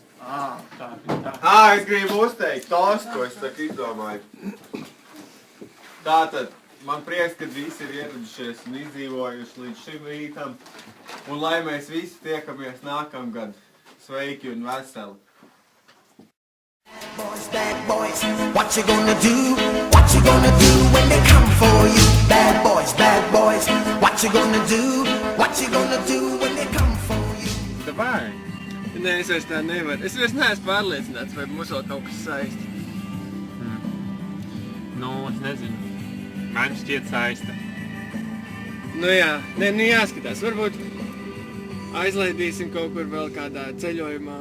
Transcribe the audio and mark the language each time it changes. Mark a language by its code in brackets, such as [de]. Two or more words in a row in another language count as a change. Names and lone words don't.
[lv] Tā bija tā. Es gribu uzteikt tostu, ko es tak izdomāju. Tātad, man prieks, ka visi ir ieradušies un izdzīvojuši līdz šim rītam. Un lai mēs visi tiekamies nākamgad sveiki un veseli. [en] Bad boys, what you gonna do? What you gonna do when they come for you? Bad boys, what you gonna do? What you gonna do when they come for you? [ru] Davai! [lv] Nē, es vairs tā nevaru. Es vairs neesmu pārliecināts, vai mūs vēl kaut kas saist. Nu, es nezinu. Man šķiet saista. Nu jā, nē, nu jāskatās. Varbūt aizlaidīsim kaut kur vēl kādā ceļojumā.